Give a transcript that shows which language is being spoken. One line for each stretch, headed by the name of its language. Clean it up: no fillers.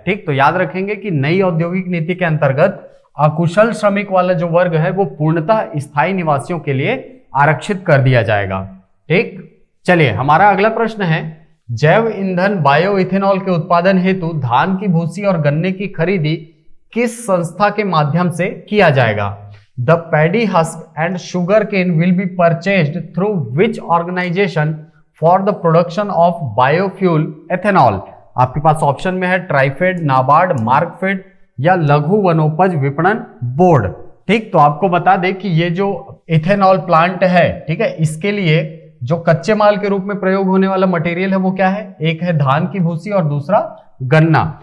Hindi: ठीक, तो याद रखेंगे कि नई औद्योगिक नीति के अंतर्गत अकुशल श्रमिक वाला जो वर्ग है वो पूर्णतः स्थायी निवासियों के लिए आरक्षित कर दिया जाएगा। ठीक, चलिए, हमारा अगला प्रश्न है, जैव ईंधन बायो इथेनॉल के उत्पादन हेतु धान की भूसी और गन्ने की खरीदी किस संस्था के माध्यम से किया जाएगा।
English: The paddy husk and sugar cane will be purchased through which organization for the production of biofuel ethanol।
Hindi: आपके पास ऑप्शन में है ट्राइफेड, नाबार्ड, मार्कफेड या लघु वनोपज विपणन बोर्ड। ठीक, तो आपको बता दें कि ये जो इथेनॉल प्लांट है, ठीक है, इसके लिए जो कच्चे माल के रूप में प्रयोग होने वाला मटेरियल है वो क्या है, एक है धान की भूसी और दूसरा गन्ना।